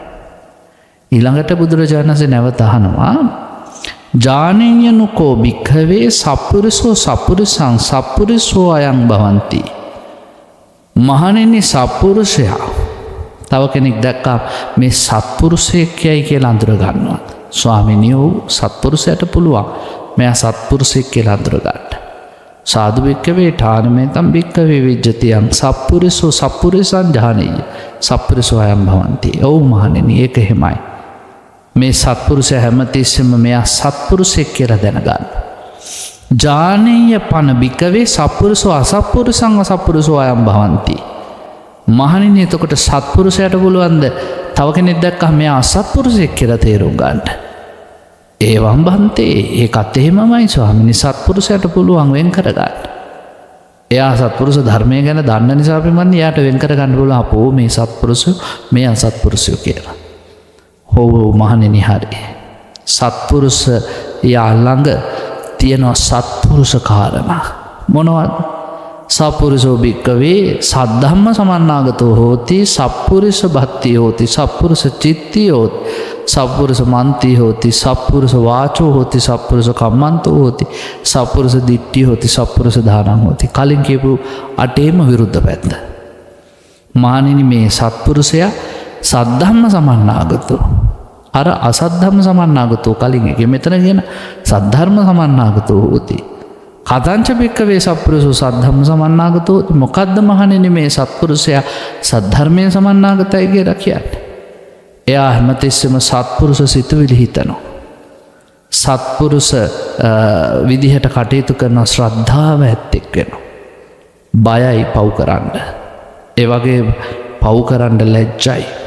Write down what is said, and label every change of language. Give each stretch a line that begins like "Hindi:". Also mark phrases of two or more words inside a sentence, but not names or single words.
Sinhala: ඊළඟට බුදුරජාණන් වහන්සේ නැවත අහනවා
Pali: ජානේයනුකෝ භික්ඛවේ සප්පුරිසෝ සප්පුරිසං සප්පුරිසෝ අයං භවಂತಿ.
Sinhala: මහණෙනි සප්පුරුෂයා තව කෙනෙක් දැක්කා මේ සත්පුරුෂයෙක් කියයි කියලා අඳුර ගන්නවා. ස්වාමිනියෝ සත්පුරුෂයට පුළුවන් මෙයා සත්පුරුෂයෙක් කියලා අඳුර ගන්න.
Pali: සාදු භික්ඛවේ ඨානමේතම් භික්ඛවේ විජ්ජතියං සප්පුරිසෝ සප්පුරිසං ජානේය සප්පුරිසෝ අයං භවಂತಿ.
Sinhala: ඔව් මහණෙනි ඒක එහෙමයි. මේ සත්පුරුෂයා හැමතිස්සෙම මෙයා සත්පුරුෂයෙක් කියලා දැනගන්න.
Pali: ජානේය පන භික්ඛවේ සප්පුරිසෝ අසප්පුරිසං අසප්පුරිසෝ අයං භවಂತಿ.
Sinhala: මහණෙනි එතකොට සත්පුරුෂයාට පුළුවන්ද තව කෙනෙක් දැක්කම මෙයා අසත්පුරුෂයෙක් කියලා තේරුම් ගන්න?
Pali: ඒවම් බන්තේ
Sinhala: ඒකත් එහෙමමයි ස්වාමිනී. සත්පුරුෂයාට පුළුවන් වෙන් කරගන්න. එයා සත්පුරුෂ ධර්මය ගැන දන්න නිසා පින්වත්නි එයාට වෙන් කරගන්න පුළුවන් අපෝ මේ සත්පුරුෂය මේ අසත්පුරුෂය කියලා. ඔව් මහණෙනි හරි. සත්පුරුෂ යා ළඟ තියෙන සත්පුරුෂ කාරණා මොනවද?
Pali: සප්පුරිසෝ භික්ඛවේ සද්ධම්ම සමන්නාගතෝ හෝති සප්පුරිස භත්ති හෝති සප්පුරිස චිත්ති හෝති සප්පුරිස මන්ති හෝති සප්පුරිස වාචෝ හෝති සප්පුරිස කම්මන්තෝ හෝති සප්පුරිස දිට්ඨි හෝති සප්පුරිස දානං හෝති.
Sinhala: කලින් කියපු අටේම විරුද්ධ පැත්ත. මහණෙනි මේ සත්පුරුෂයා
Pali: සද්ධම්ම සමන්නාගතෝ
Sinhala: අර
Pali: අසද්ධම්ම සමන්නාගතෝ
Sinhala: කලින් එක මෙතන කියන
Pali: සද්ධර්ම සමන්නාගතෝ හෝති. කතංච භික්ඛවේ සප්පුරුෂෝ සද්ධම්ම සමන්නාගතෝ.
Sinhala: මොකද්ද මහණෙනි මේ සත්පුරුෂයා සද්ධර්මයෙන් සමන්නාගතයි කියලා කියන්නේ? එයා හැමතිස්සෙම සත්පුරුෂ සිතුවිලි හිතනවා. සත්පුරුෂ විදිහට කටයුතු කරන ශ්‍රද්ධාව ඇත්තෙක් වෙනවා. බයයි පව් කරන්න. ඒ වගේ පව් කරන්න ලැජ්ජයි.